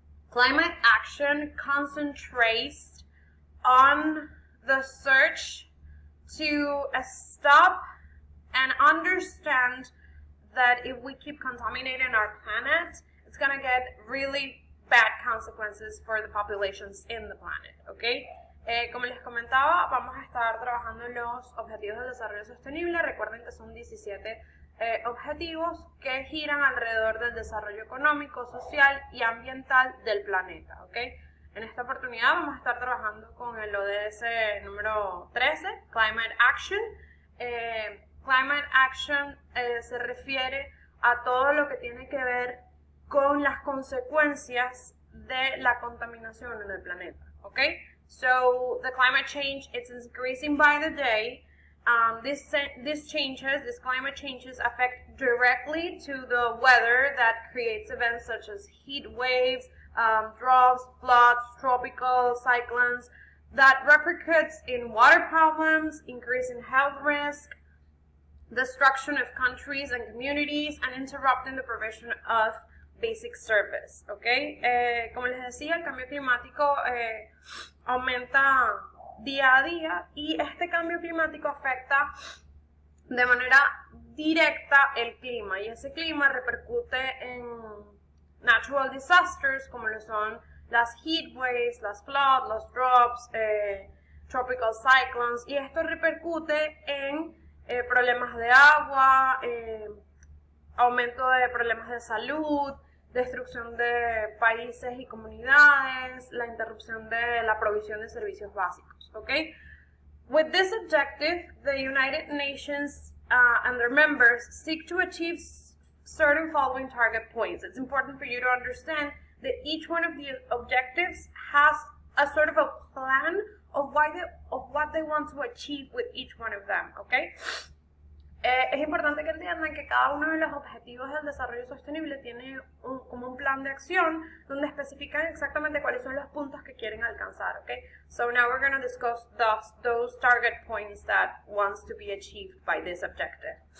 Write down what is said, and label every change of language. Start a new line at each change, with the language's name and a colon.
English: Climate action concentrates on the search to stop and understand that if we keep contaminating our planet, it's going to get really bad consequences for the populations in the planet, okay?
Spanish: Como les comentaba, vamos a estar trabajando en los objetivos del desarrollo sostenible. Recuerden que son 17 objetivos que giran alrededor del desarrollo económico, social y ambiental del planeta, ¿ok? En esta oportunidad vamos a estar trabajando con el ODS número 13, Climate Action. Climate Action se refiere a todo lo que tiene que ver con las consecuencias de la contaminación en el planeta, ¿ok?
English: So, the climate change, it's increasing by the day. These climate changes affect directly to the weather that creates events such as heat waves, droughts, floods, tropical cyclones, that repercutes in water problems, increase in health risk, destruction of countries and communities, and interrupting the provision of basic service, ¿ok?
Spanish: Como les decía, el cambio climático aumenta día a día y este cambio climático afecta de manera directa el clima y ese clima repercute en
English: natural disasters
Spanish: como lo son las
English: heat waves,
Spanish: las floods, los droughts,
English: tropical cyclones,
Spanish: y esto repercute en problemas de agua, aumento de problemas de salud, destrucción de países y comunidades, la interrupción de la provisión de servicios básicos, okay?
English: With this objective, the United Nations and their members seek to achieve certain following target points. It's important for you to understand that each one of the objectives has a sort of a plan of what they want to achieve with each one of them, okay?
Spanish: Es importante que entiendan que cada uno de los objetivos del desarrollo sostenible tiene como un plan de acción donde especifican exactamente cuáles son los puntos que quieren alcanzar, okay?
English: So now we're going to discuss those target points that wants to be achieved by this objective.